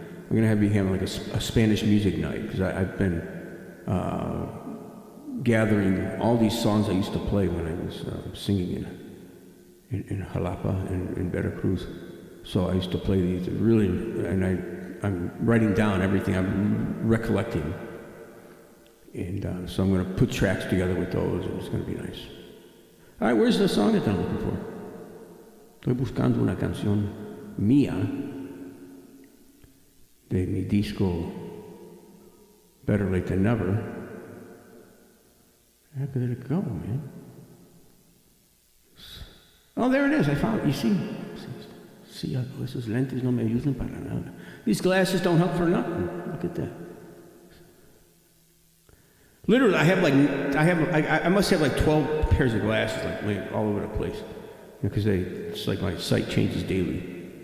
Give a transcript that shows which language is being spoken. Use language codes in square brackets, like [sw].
[en] I'm gonna be having like a Spanish music night because I've been gathering all these songs I used to play when I was singing in Jalapa and in Veracruz. So I used to play these really, and I'm writing down everything I'm recollecting. And so I'm going to put tracks together with those, and it's going to be nice. All right, where's the song that I'm looking for? [es] Estoy buscando una canción mía de mi disco Better Late Than Never. [en] How did it go, man? Oh, there it is. I found it. You see? See, [es] esos lentes no me ayudan para nada. [en] These glasses don't help for nothing. Look at that. Literally, I must have like 12 pairs of glasses, like laying all over the place, because it's like my sight changes daily.